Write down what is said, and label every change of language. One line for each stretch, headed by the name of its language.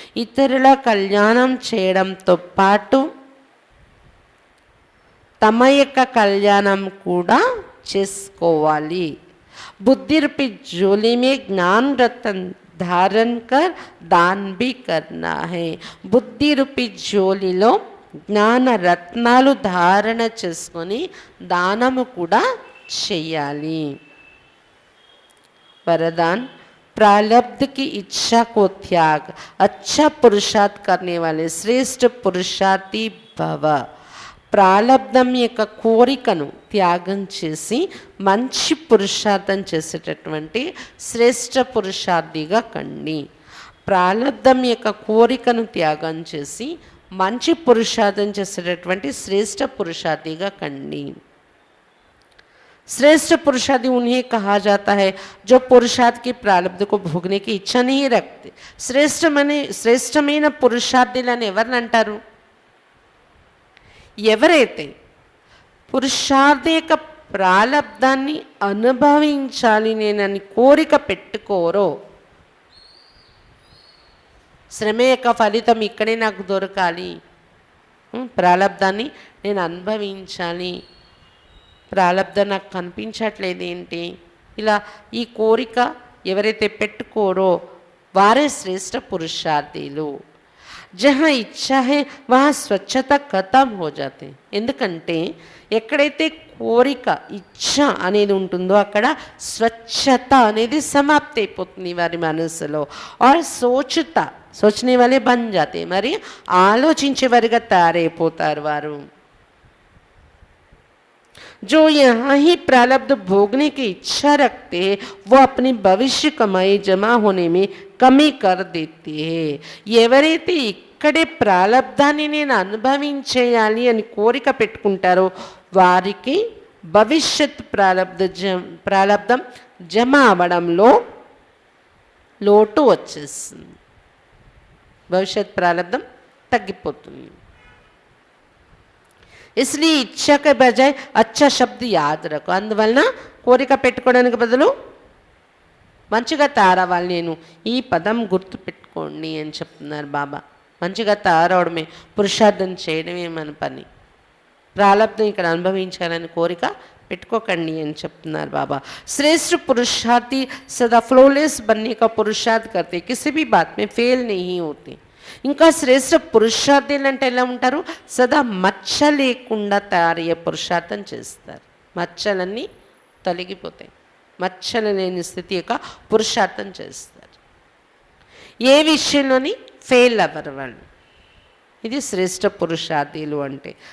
Telugu: ఇతరుల కళ్యాణం చేయడంతో పాటు తమ యొక్క కళ్యాణం కూడా చేసుకోవాలి।
Hindi: बुद्धि रूपी झोली में ज्ञान रतन धारण कर दान भी करना है।
Telugu: బుద్ధి రూపీ జోలిలో జ్ఞాన రత్నాలు ధారణ చేసుకొని దానము కూడా చేయాలి।
Hindi: वरदान, प्रारब्ध की इच्छा को त्याग, अच्छा पुरुषार्थ करने वाले श्रेष्ठ पुरुषार्थी भव।
Telugu: ప్రాలబ్ధం యొక్క కోరికను త్యాగం చేసి మంచి పురుషార్థం చేసేటటువంటి శ్రేష్ఠ పురుషార్థిగా కండి। ప్రాలబ్ధం యొక్క కోరికను త్యాగం చేసి మంచి పురుషార్థం చేసేటటువంటి శ్రేష్ఠ పురుషార్థిగా కండి।
Hindi: श्रेष्ठ पुरुषार्थी उन्हें कहा जाता है जो पुरुषार्थ के प्रारब्ध को भोगने की इच्छा नहीं रखते।
Telugu: శ్రేష్టమైన పురుషార్థులని ఎవరిని అంటారు? ఎవరైతే పురుషార్థ యొక్క ప్రాలబ్ధాన్ని అనుభవించాలి నేనని కోరిక పెట్టుకోరో, శ్రమ యొక్క ఫలితం ఇక్కడే నాకు దొరకాలి, ప్రాలబ్ధాన్ని నేను అనుభవించాలి, ప్రాలబ్ధం నాకు కనిపించట్లేదు ఏంటి, ఇలా ఈ కోరిక ఎవరైతే పెట్టుకోరో వారే శ్రేష్ఠ పురుషార్థులు।
Hindi: జహా ఇచ్చా హై వహా స్వచ్ఛత ఖతం హో జాతే।
Telugu: ఎందుకంటే ఎక్కడైతే కోరిక ఇచ్చ అనేది ఉంటుందో అక్కడ స్వచ్ఛత అనేది సమాప్తి అయిపోతుంది వారి మనసులో।
Hindi: ఆర్ సోచనే వాళ్ళే బన్ జాతే,
Telugu: మరి ఆలోచించే వారిగా తయారైపోతారు వారు।
Hindi: जो यहाँ ही प्रारब्ध भोगने की इच्छा रखते हैं वो अपनी भविष्य कमाई जमा होने में कमी कर देते हैं।
Telugu: ఎవరైతే ఇక్కడే ప్రాలబ్ధాన్ని నేను అనుభవించేయాలి అని కోరిక పెట్టుకుంటారో వారికి భవిష్యత్ ప్రాలబ్ధం జమ అవ్వడంలో లోటు వచ్చేస్తుంది, భవిష్యత్ ప్రాలబ్ధం తగ్గిపోతుంది।
Hindi: इसलिए इच्छा के बजाय अच्छा शब्द याद रखो।
Telugu: అందువలన కోరిక పెట్టుకోవడానికి బదులు మంచిగా తయారవ్వాలి, నేను ఈ పదం గుర్తు పెట్టుకోండి అని చెప్తున్నారు బాబా। మంచిగా తయారవడమే పురుషార్థం చేయడమే మన పని। ప్రాలబ్ధం ఇక్కడ అనుభవించాలని కోరిక పెట్టుకోకండి అని చెప్తున్నారు బాబా।
Hindi: श्रेष्ठ पुरुषार्थी सदा फ्लॉलेस बनने का पुरुषार्थ करते, किसी भी बात में फेल नहीं होते।
Telugu: ఇంకా శ్రేష్ఠ పురుషార్థులు అంటే ఎలా ఉంటారు? సదా మచ్చ లేకుండా తయారయ్యే పురుషార్థం చేస్తారు, మచ్చలన్నీ తొలగిపోతాయి, మచ్చలు లేని స్థితి యొక్క పురుషార్థం చేస్తారు। ఏ విషయంలోని ఫెయిల్ అవ్వరు వాళ్ళు, ఇది శ్రేష్ఠ పురుషార్థులు అంటే।